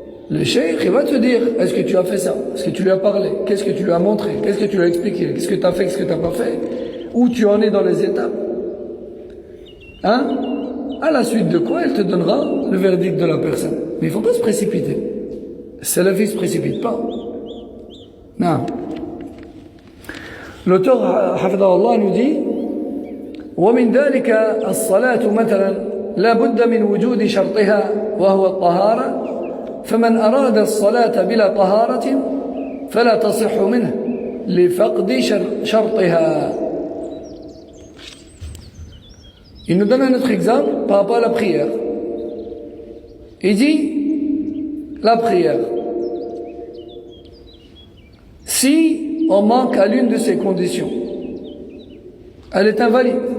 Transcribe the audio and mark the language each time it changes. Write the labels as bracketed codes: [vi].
[fr] Le cheikh, il va te dire: est-ce que tu as fait ça? Est-ce que tu lui as parlé? Qu'est-ce que tu lui as montré? Qu'est-ce que tu lui as expliqué? Qu'est-ce que tu as fait? Qu'est-ce que tu n'as pas fait? Où tu en es dans les étapes? Hein? À la suite de quoi, elle te donnera le verdict de la personne. Mais il ne faut pas se précipiter. Salafi ne se précipite pas. Non. [ar] L'auteur, hafidahullah, nous dit: ومن ذلك الصلاة مثلا لا بد من وجود شرطها وهو الطهارة فمن أراد الصلاة بلا طهارة فلا تصح منه لفقد شرطها. [fr] Il nous donne un autre exemple par rapport à la prière. Il dit: la prière, si on manque à l'une de ces conditions, elle est invalide.